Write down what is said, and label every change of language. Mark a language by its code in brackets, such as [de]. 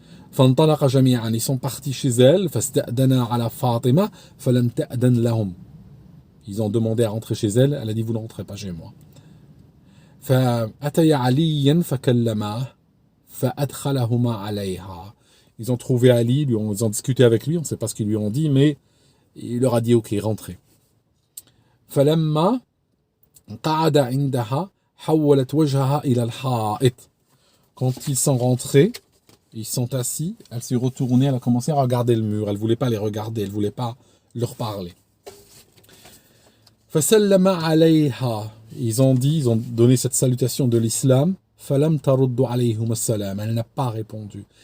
[ar] فانطلق جميعا, [fr] ils sont partis chez elle. [ar] فاستأذنا على فاطمة فلم تأذن لهم. [fr] Ils ont demandé à rentrer chez elle, elle a dit vous n'entrez pas chez moi. [ar] فأتيا عليا فكلماه فأدخلهما عليها. [fr] Ils ont trouvé Ali, ils ont discuté avec lui, on ne sait pas ce qu'ils lui ont dit, mais il leur a dit ok, rentrez. [ar] فلما قعد عندها حولت وجهها إلى الحائط. [fr] Quand ils sont rentrés, ils sont assis, elle s'est retournée, elle a commencé à regarder le mur, elle ne voulait pas les regarder, elle ne voulait pas leur parler. [ar] فسلم عليها. [fr] Ils ont donné cette salutation de l'islam. [ar] فلم ترد عليهم السلام. [fr] Elle n'a pas répondu.